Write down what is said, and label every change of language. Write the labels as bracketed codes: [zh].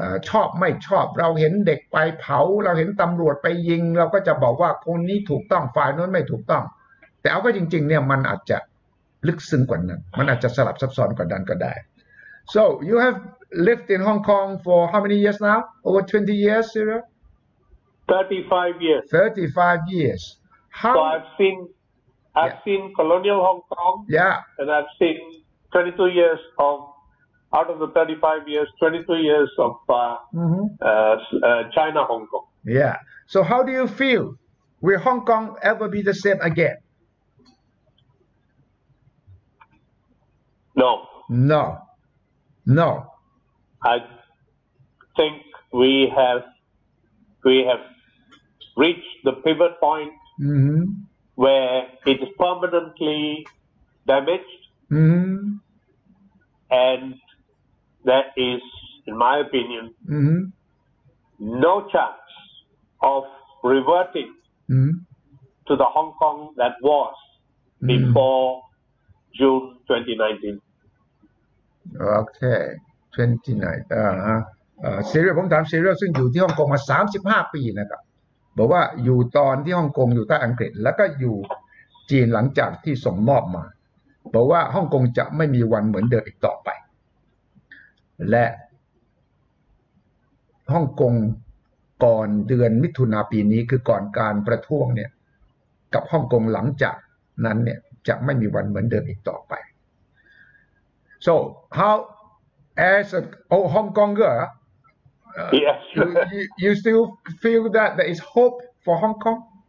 [th] ชอบไม่ชอบเราเห็นเด็กไปเผาเราเห็นตำรวจไปยิงเราก็จะบอกว่าคนนี้ถูกต้องฝ่ายโน้นไม่ถูกต้องแต่เอาก็จริงๆเนี่ยมันอาจจะลึกซึ้งกว่านั้นมันอาจจะสลับซับซ้อนกว่านั้นก็ได้ [en] so you have lived in Hong Kong for how many years now over 20 years Cyril 35 years 35 years how so I've seen colonial Hong Kong and I've seen 22 years of out of the 35 years, 22 years of China, Hong Kong. Yeah. So how do you feel? Will Hong Kong ever be the same again? No. I think we have reached the pivot point where it is permanently damaged, and there is, in my opinion, no chance of reverting to the Hong Kong that was before June 2019. Okay, 29. [th] ซีเรียลผมถามซีเรียลซึ่งอยู่ที่ฮ่องกงมา35 ปีนะครับบอกว่าอยู่ตอนที่ฮ่องกงอยู่ใต้อังกฤษแล้วก็อยู่จีนหลังจากที่ส่งมอบมาบอกว่าฮ่องกงจะไม่มีวันเหมือนเดิมอีกต่อไปและฮ่องกงก่อนเดือนมิถุนาปีนี้คือก่อนการประท้วงเนี่ยกับฮ่องกงหลังจากนั้นเนี่ยจะไม่มีวันเหมือนเดิมอีกต่อไป [en] so how as a Hong Konger Yes. You still feel that there is hope for Hong Kong?